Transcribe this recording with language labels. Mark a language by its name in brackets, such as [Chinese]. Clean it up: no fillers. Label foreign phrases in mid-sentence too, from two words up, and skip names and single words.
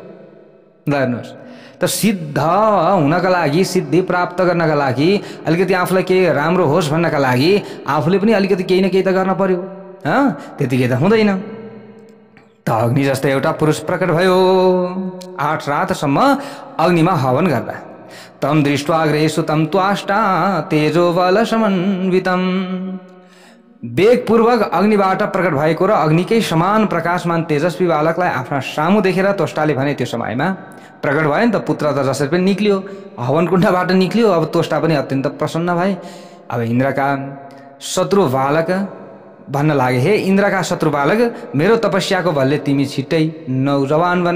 [Nepali] ल हेर्नुहोस्, त सिद्ध हुनका लागि, सिद्धि प्राप्त गर्नका लागि, अलिकति आफूलाई केही राम्रो होस् भन्नका लागि आफूले पनि अलिकति केही न केही त गर्न पर्यो। त्यतिकै त हुँदैन। त अग्नि जस्तै एउटा पुरुष प्रकट भयो 8 रातसम्म अग्निमा हवन गर्दा। [Sanskrit] तम दृष्ट्वा अग्रे सुतम त्वाष्टा तेजो बल समन्वितम। [Nepali] वेगपूर्वक अग्निबाट प्रकट भएको र अग्निकै समान प्रकाशमान तेजस्वी बालकलाई आफ्ना सामु देखेर त्वष्टाले भने त्यो समयमा प्रकट भयो नि त, पुत्र त जसरी पनि निक्लियो, हवन कुण्डबाट निक्लियो। अब त्वष्टा पनि अत्यन्त प्रसन्न भए। अब इन्द्रका शत्रु बालक भन्न लागे, हे इन्द्रका शत्रु बालक, मेरो तपस्याको बलले तिमी छिट्टै नौजवान बन।